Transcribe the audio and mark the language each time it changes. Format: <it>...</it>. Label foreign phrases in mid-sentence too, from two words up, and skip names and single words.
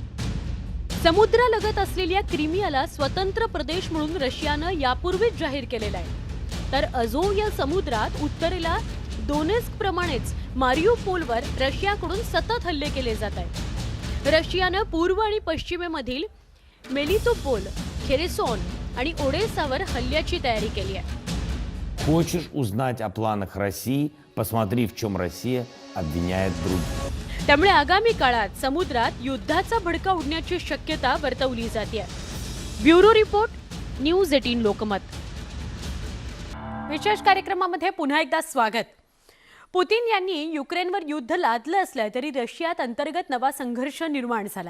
<mr>समुद्रालगत असलेल्या क्रिमियाला स्वतंत्र प्रदेश म्हणून रशियानं यापूर्वीच जाहीर केलेला आहे. तर अझोव या समुद्रात उत्तरेला दोनेस्क प्रमाणेच मारियुपोलवर रशियाकडून सतत हल्ले केले जात आहेत. रशियानं पूर्व आणि पश्चिमेमधील मेलितोपोल, खेरेसोन आणि ओडेसावर हल्ल्याची तयारी केली आहे.</mr> <ru>Хочешь узнать о планах России? Посмотри, в чем Россия обвиняет других.</ru> <mr>त्यामुळे आगामी काळात समुद्रात युद्धाचा भडका उडण्याची शक्यता वर्तवली जाते. ब्युरो रिपोर्ट, न्यूज 18 लोकमत. विशेष कार्यक्रमामध्ये पुन्हा एकदा स्वागत. पुतीन यांनी युक्रेनवर युद्ध लादलं असलं तरी रशियात अंतर्गत नवा संघर्ष निर्माण झालाय.</mr>